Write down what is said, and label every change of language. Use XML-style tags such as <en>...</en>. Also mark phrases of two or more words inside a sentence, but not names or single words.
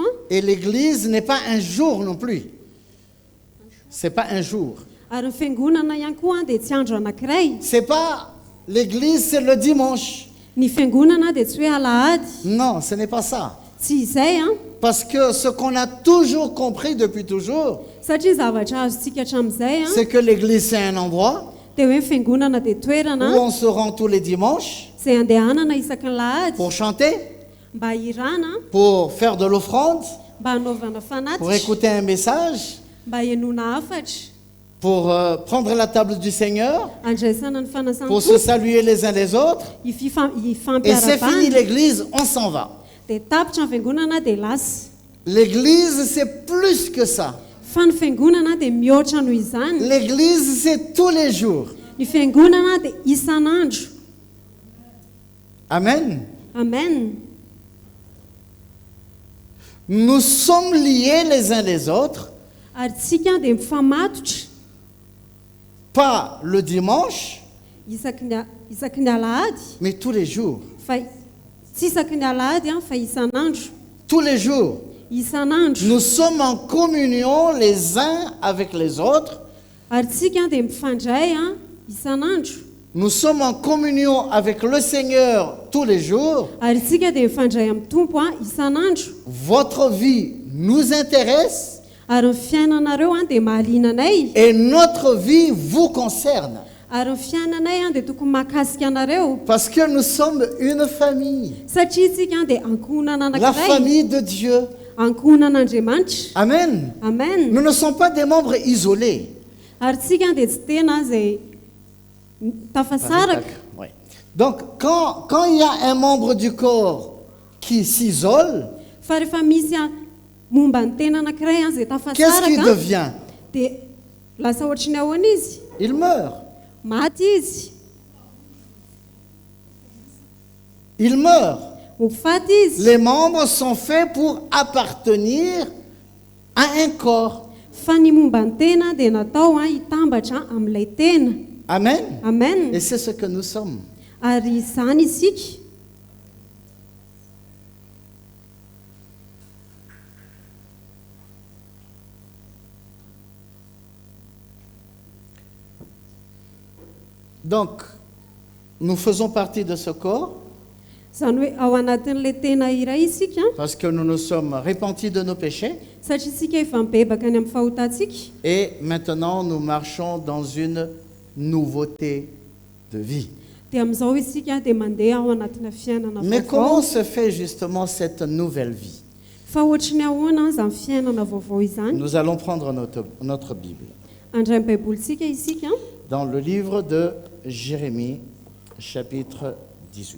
<fr>Et l'Église n'est pas un jour non plus. C'est pas un jour.</fr> <mg>ary ny fiangonana ihany koa dia tsy andro anankiray.</mg> <fr>C'est pas l'Église, c'est le dimanche.</fr> <mg>Ny fiangonana dia tsy hoe alahady,</mg> <fr>Non, ce n'est pas ça.</fr> <mg>tsy izay</mg> <fr>Parce que ce qu'on a toujours compris depuis toujours,</fr> <mg>satria zavatra azontsika hatramin'izay</mg> <fr>c'est que l'Église, c'est un endroit</fr> <mg>dia hoe ny fiangonana dia</mg> <fr>où</fr> <mg>toerana</mg> <fr>on se rend tous les dimanches</fr> <mg>izay andehanana isaky ny lahady</mg> <fr>pour chanter,</fr> <mg>mba hirana,</mg> <fr>pour faire de l'offrande,</fr> <mg>mba hanaovana</mg> <fr>pour</fr> <mg>fanatitra,</mg> <fr>écouter un message,</fr> <mg>mba hianoana hafatra,</mg> <fr>pour prendre la table du Seigneur,</fr> <mg>andraisana ny</mg> <fr>pour se</fr> <mg>fanasana</mg> <fr>saluer les uns les autres. Et c'est fini</fr> <mg>ifampiarabana,</mg> <fr>l'Église, on s'en va.</fr> <mg>dia tapitra ny fiangonana dia lasa.</mg> <fr>L'Église, c'est plus que ça.</fr> <mg>Fa ny fiangonana dia mihoatra noho izany.</mg> <fr>L'Église, c'est tous les jours.</fr> <mg>Ny fiangonana dia isan'andro.</mg> <fr>Amen.</fr> <mg>Amen.</mg> <fr>Nous sommes liés les uns les autres,</fr> <mg>Ary tsika dia mifamatotra</mg> <fr>pas le dimanche,</fr> <mg>isaky ny alahady,</mg> <fr>mais tous les jours.</fr> <mg>fa tsy isaky ny alahady fa isan'andro.</mg> <fr>Tous les jours.</fr> <mg>Isan'andro.</mg> <fr>Nous sommes en communion les uns avec les autres.</fr> <mg>Ary tsika dia mifandray isan'andro.</mg> <fr>Nous sommes en communion avec le Seigneur tous les jours.</fr> <mg>Ary tsika dia mifandray amin'ny tompo isan'andro.</mg> <fr>Votre vie nous intéresse</fr> <mg>Ary ny fiainanareo dia mahaliana anay.</mg> <fr>et notre vie vous concerne.</fr> <mg>Ary ny fiainanay dia tokony mahakasika anareo.</mg> <fr>Parce que nous sommes une famille.</fr> <mg>Satria tsika dia ankohonana</mg> <fr>La</fr> <mg>anankiray.</mg> <fr>famille de Dieu.</fr> <mg>Ankohonan'Andriamanitra.</mg> <fr>Amen.</fr> <mg>Amen.</mg> <fr>Nous ne sommes pas des membres isolés.</fr> <mg>Ary tsika dia tsy tena izay tafasaraka.</mg> <fr>Ouais. Donc, quand il y a un membre du corps qui s'isole,</fr> <mg>Fa rehefa misy momba ny tena anankiray izay</mg> <fr>qu'est-ce qu'il</fr> <mg>tafasaraka</mg> <fr>devient?</fr> <mg>dia lasa ohatry ny ahoana izy?</mg> <fr>Il meurt.</fr> <mg>Maty izy.</mg> <fr>Il meurt.</fr> <mg>Mofaty izy.</mg> <fr>Les membres sont faits pour appartenir à un corps.</fr> <mg>Fa ny momba ny tena dia natao hitambatra amin'ilay tena.</mg> <fr>Amen.</fr> <mg>Amen.</mg> <fr>Et c'est ce que nous sommes.</fr> <mg>Ary izany isika.</mg> <fr>Donc, nous faisons partie de ce corps</fr> <mg>Izany hoe ao anatin'ilay tena iray isika,</mg> <fr>parce que nous nous sommes repentis de nos péchés</fr> <mg>satria isika efa mibebaka any amin'ny fahotantsika.</mg> <fr>et maintenant nous marchons dans une nouveauté de vie.</fr> <mg>Dia amin'izao isika dia mandeha ao anatina fiainana</mg> <fr>Mais comment</fr> <mg>vaovao.</mg> <fr>se fait justement cette nouvelle vie?</fr> <mg>Fa ohatry ny ahoana izany fiainana vaovao izany?</mg> <fr>Nous allons prendre notre Bible</fr> <mg>Andray ny baibolitsika isika</mg> <fr>dans le livre de Jérémie, chapitre 18.</fr>